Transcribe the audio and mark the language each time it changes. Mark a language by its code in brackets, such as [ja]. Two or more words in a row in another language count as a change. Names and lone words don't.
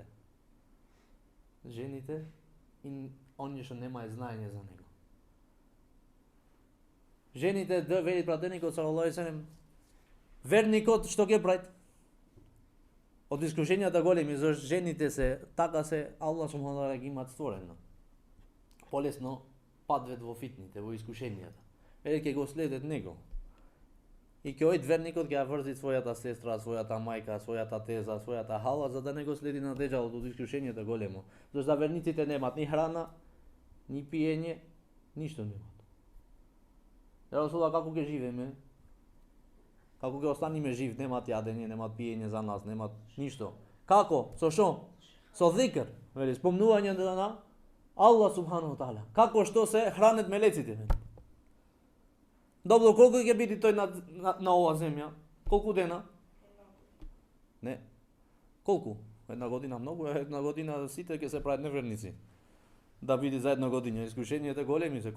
[mk] Жените и оние што немаат знаење за него. Жените, да вели пратеникот [ar] صلى الله عليه وسلم, [mk] верникот што ќе прави? Од искушенијата големи, зашто жените се, така се, Аллах [ar] سبحانه وتعالى [mk] ги имат створено. Полесно падвет во фитните, во искушенијата. Вели ќе го следат него. И ќе ојд верникот ќе ја врзи својата сестра, својата мајка, својата теза, својата хала, за да не го следи на деџалот од искушенијата големо. Зашто верниците немат ни храна, ни пиење, ништо немат. [ar] يا رسول الله, [mk] како ќе живееме? Како ќе останеме жив, немат јадење, немат пиење за нас, немат ништо. Како? Со шо? Со зикр, вели, спомнување на Аллах [ar] سبحانه وتعالى. [mk] Како што се хранат мелеците? Добро, колку ќе биде тој на ова земја? Колку дена? Не. Колку? Една година многу, една година сите ќе се прават неверници. Да биде за една година, искушенијата големи се.